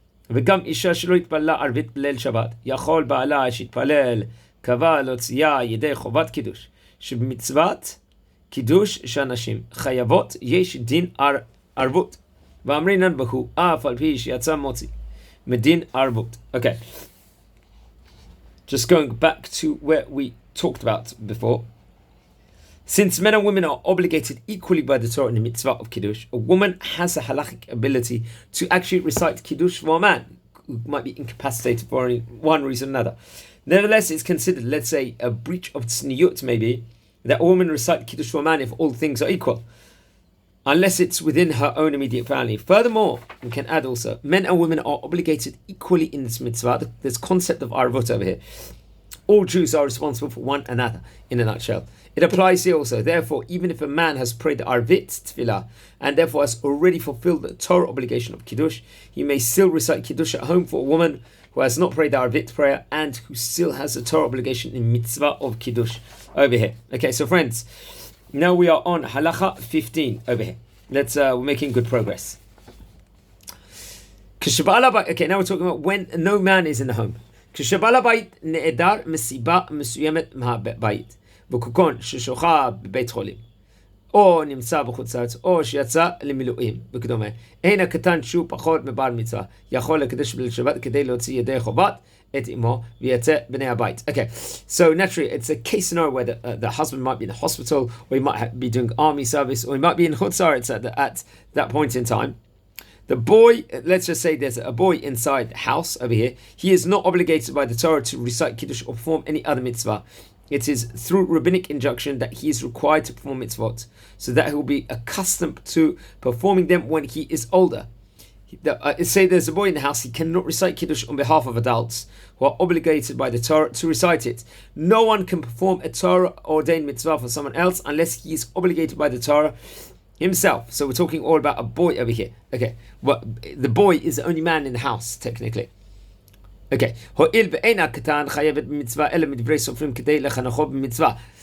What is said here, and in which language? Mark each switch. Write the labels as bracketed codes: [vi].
[he] וגם אישה שלא התפללה ערבית בליל שבת, יכול בעלה שהתפלל קבע להוציאה ידי חובת קידוש, שבמצוות קידוש שאנשים חייבות יש דין ערבות. ואמרינן בהו, אף על פי שיצא מוציא, מדין ערבות. [en] Okay. Just going back to where we talked about before. Since men and women are obligated equally by the Torah in the mitzvah of Kiddush, a woman has a halachic ability to actually recite Kiddush for a man who might be incapacitated for one reason or another. Nevertheless, it's considered, let's say, a breach of tzniut maybe, that a woman recite Kiddush for a man if all things are equal, unless it's within her own immediate family. Furthermore, we can add also, men and women are obligated equally in this mitzvah. There's concept of arvut over here. All Jews are responsible for one another, in a nutshell. It applies here also. Therefore, even if a man has prayed the arvit tefillah, and therefore has already fulfilled the Torah obligation of Kiddush, he may still recite Kiddush at home for a woman who has not prayed the arvit prayer, and who still has the Torah obligation in mitzvah of Kiddush over here. Okay, so friends, now we are on halacha 15 over here. We're making good progress. Okay, now we're talking about when no man is in the home. [he] כשבעל הבית נעדר מסיבה מסוימת מהבית, וכגון ששוחה בבית חולים, או נמצא בחוץ לארץ, או שיצא למילואים, וכדומה. אין הקטן שהוא פחות מבעל מצווה, יכול לקדש בליל שבת כדי להוציא ידי חובת את אמו ויצא בני הבית. [en] Okay, so naturally it's a case scenario where the husband might be in the hospital, or he might be doing army service, or he might be in Chutz La'aretz at that point in time. The boy, let's just say there's a boy inside the house over here, he is not obligated by the Torah to recite Kiddush or perform any other mitzvah. It is through rabbinic injunction that he is required to perform mitzvot, so that he will be accustomed to performing them when he is older. Say there's a boy in the house, he cannot recite Kiddush on behalf of adults who are obligated by the Torah to recite it. No one can perform a Torah ordained mitzvah for someone else unless he is obligated by the Torah himself. So we're talking all about a boy over here. Okay, well, the boy is the only man in the house, technically. [he] Okay, הואיל ואין הקטן חייבת במצווה אלא מדברי סופרים כדי לחנכו במצווה.